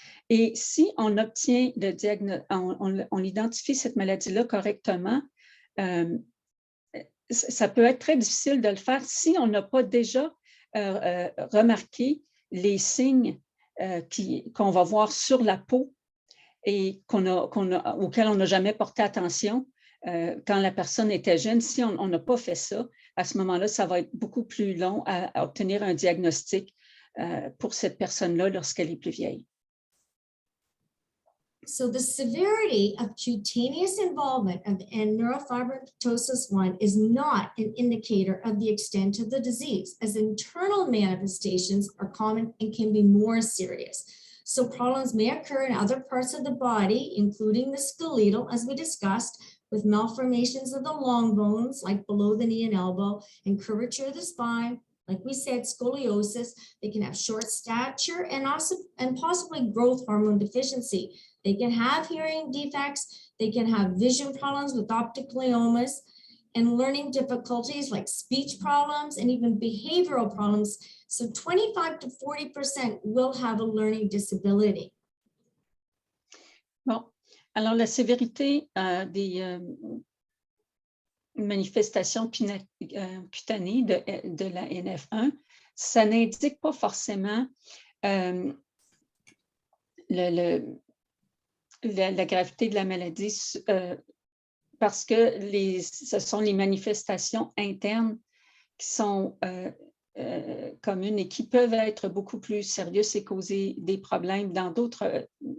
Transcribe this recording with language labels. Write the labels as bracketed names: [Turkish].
[French] Et si on obtient le diagnostic, on identifie cette maladie-là correctement, ça peut être très difficile de le faire si on n'a pas déjà remarqué les signes qu'on va voir sur la peau et auxquels on n'a jamais porté attention quand la personne était jeune. Si on n'a pas fait ça, à ce moment-là, ça va être beaucoup plus long à obtenir un diagnostic pour cette personne-là lorsqu'elle est plus vieille. [English] So the severity of cutaneous involvement of neurofibromatosis 1 is not an indicator of the extent of the disease, as internal manifestations are common and can be more serious. So problems may occur in other parts of the body, including the skeletal, as we discussed, with malformations of the long bones, like below the knee and elbow, and curvature of the spine. Like we said, scoliosis. They can have short stature and possibly growth hormone deficiency. They can have hearing defects. They can have vision problems with optic gliomas and learning difficulties like speech problems and even behavioral problems. So 25 to 40% will have a learning disability. [French] Bon, alors la sévérité des manifestations cutanées de la NF1, ça n'indique pas forcément la gravité de la maladie parce que ce sont les manifestations internes qui sont communes et qui peuvent être beaucoup plus sérieuses et causer des problèmes dans d'autres